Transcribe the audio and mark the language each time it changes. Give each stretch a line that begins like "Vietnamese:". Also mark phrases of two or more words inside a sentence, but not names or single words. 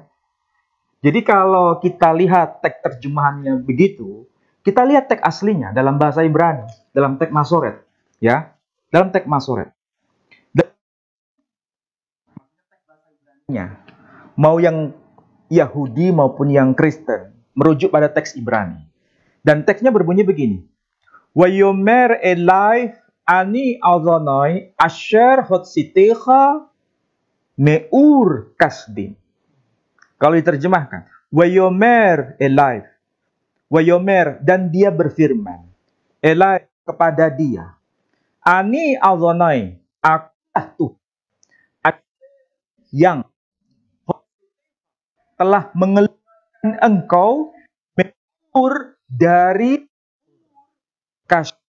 Indonesian: Jadi kalau kita lihat teks terjemahannya begitu, kita lihat teks aslinya dalam bahasa Ibrani, dalam teks Masoret, ya, dalam teks Masoret. Mau yang Yahudi maupun yang Kristen merujuk pada teks Ibrani. Dan teksnya berbunyi begini.
Hebrew: ויאמר אלי אני אדוני אשר הוצאתיך מאור כשדים.
Indonesian: Kalau diterjemahkan,
Hebrew: ויאמר אלי, ויאמר,
Indonesian: dan dia berfirman, elai, kepada dia,
Hebrew: אני אדוני,
Indonesian: akulah Tuhan yang telah mengeluarkan engkau meur dari kasdim.